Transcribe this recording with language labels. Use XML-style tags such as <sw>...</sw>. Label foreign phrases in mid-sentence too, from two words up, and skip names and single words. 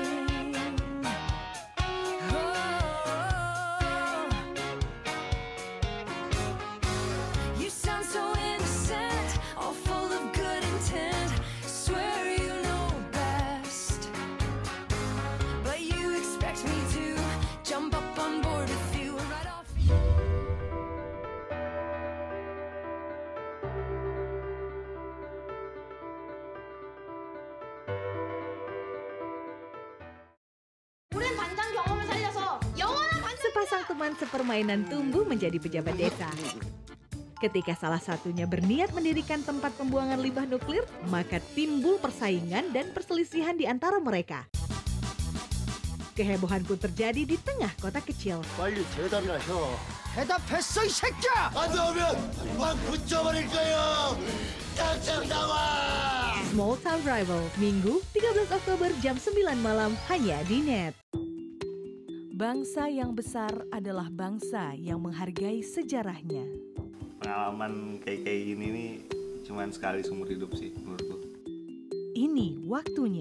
<en>Oh, you sound so innocent, all full of good intent. Swear you know best, but you expect me to jump up on board with you right off.</en> <id>Sepasang teman sepermainan tumbuh menjadi pejabat desa. Ketika salah satunya berniat mendirikan tempat pembuangan limbah nuklir, maka timbul persaingan dan perselisihan di antara mereka. Kehebohan pun terjadi di tengah kota kecil.</id> <ko>빨리 대답이나 해. 대답했어 이 새끼야! 안 나오면 막 붙여버릴 거야! 당장 나와!</ko> <id>Small Town Rival, Minggu 13 Oktober jam 9 malam hanya di NET. Bangsa yang besar adalah bangsa yang menghargai sejarahnya. Pengalaman kayak gini nih cuman sekali seumur hidup sih menurutku. Ini waktunya.</id>